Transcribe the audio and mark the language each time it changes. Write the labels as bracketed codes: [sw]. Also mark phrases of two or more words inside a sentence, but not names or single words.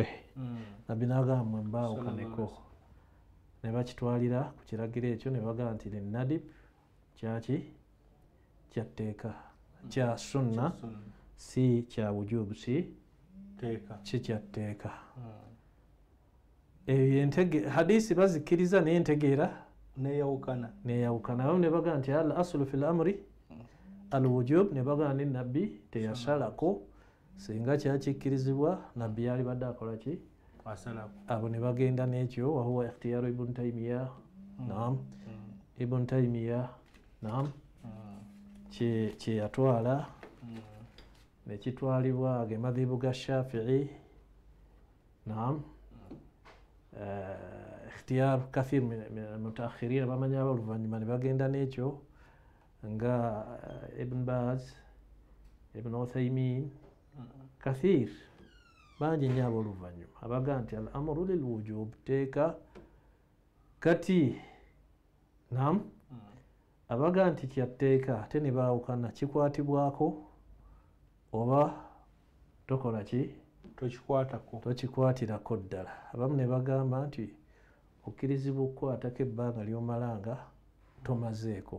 [lg] Nabbi n'agamba mwe mbaawukaneko, ne bakitwalira ku kiragiro ekyo ne bagaa nti linnadib kyaki kyatteeka, kya sunna si kya wujubu, si kyatteeka. Hadisi bazikkiriza naye entegeera neeyawukana. Abamu ne bagaa nti [ar] الأصل في الأمر الوجوب, [lg] ne bagaa ni nabbi teyasalako, singa kyakikkirizibwa nabbi yali badde akola ki abo ne bagenda n'ekyo. [ar] وهو اختيار [lg] ibn Taymiya, naam, ibn Taymiya naam kye yatwala ne kitwalibwa ge madhibu ga Shafi'i, naam. [ar] اختيار كثير من المتأخرين, [lg] bamanyi ab'oluvannyuma ne bagenda n'ekyo nga Ibn Baz, Ibn Uthaymin, kathir bangi nnyo ab'oluvannyuma abaga nti [ar] الأمر للوجوب, [lg] teeka. Kati naam, abaga nti kyatteeka ate ne baawukana, kikwatibwako oba tokola ki tokikwatirako ddala. Abamu ne bagamba nti okkirizibwa okukwatako ebbanga ly'omalanga tomazeeko.